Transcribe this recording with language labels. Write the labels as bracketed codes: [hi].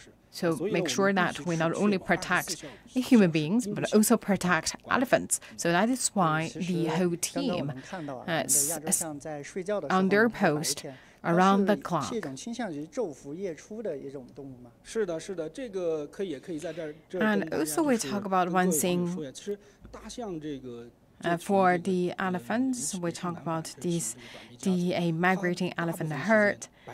[en] So make sure that we not only protect human beings, but also protect elephants. So that is why the whole team is on their post around the clock. [zh] 是一种倾向于昼伏夜出的一种动物吗？是的，这个也可以在这儿。 [en] And also we talk about one thing. [zh] 其实大象这个。 [en] For the elephants, we talk about the migrating elephant herd.